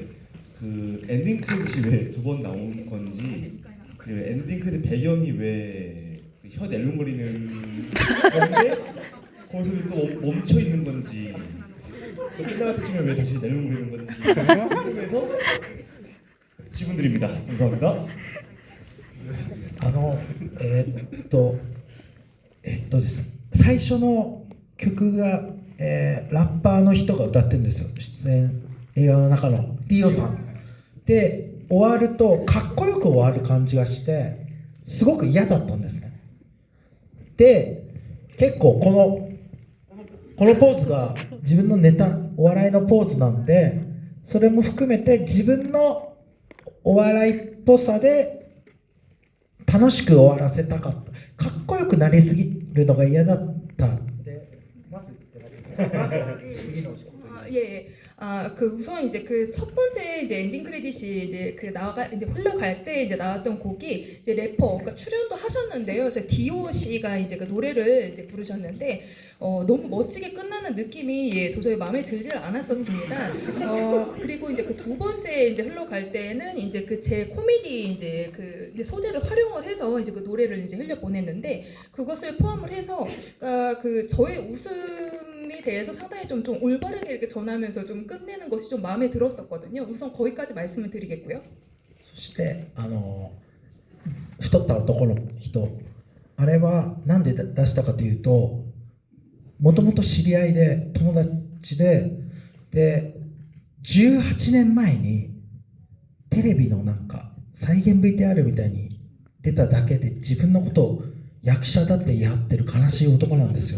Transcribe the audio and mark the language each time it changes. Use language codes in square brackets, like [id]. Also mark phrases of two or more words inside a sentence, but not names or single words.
[ko] 그 엔딩 크레딧이 왜 2번 나온 건지, 그 엔딩 크레딧 배경이 왜 혀 낼름거리는 건데 거기서 또 멈춰 있는 건지, 또 끝날 때쯤에 왜 다시 낼름거리는 건지 궁금해서 질문 드립니다. 감사합니다. [ja] ですね、最初の曲が、ラッパーの人が歌ってるんですよ、出演映画の中のリオさんで、終わるとかっこよく終わる感じがして、 すごく嫌だったんですね。で結構このポーズが自分のネタお笑いのポーズなんで、それも含めて自分のお笑いっぽさで楽しく終わらせたかった。かっこよくなりすぎるのが嫌だったんで、まず言ってないです次の [ko] 예, 예. 그 우선 이제 그 첫 번째 이제 엔딩 크레딧이 이제 그 이제 흘러갈 때 이제 나왔던 곡이 이제 래퍼, 그러니까 출연도 하셨는데요. 그래서 디오 씨가 이제 그 노래를 이제 부르셨는데 너무 멋지게 끝나는 느낌이 예, 도저히 마음에 들질 않았었습니다. 그리고 이제 그 두 번째 이제 흘러갈 때는 이제 그 제 코미디 이제 그 이제 소재를 활용을 해서 이제 그 노래를 이제 흘려 보냈는데 그것을 포함을 해서 그러니까 그 저의 웃음에 대해서 상당히 좀 올바르게 이렇게 전하면서 좀 끝내는 것이 좀 마음에 들었었거든요. 우선 거기까지 말씀을 드리겠고요. [ja] そして太った男の人、あれはなんで出したかというと、もともと知り合いで友達で18年前にテレビのなんか再現 VTR みたいに出ただけで自分のことを役者だって言い張ってる悲しい男なんですよ。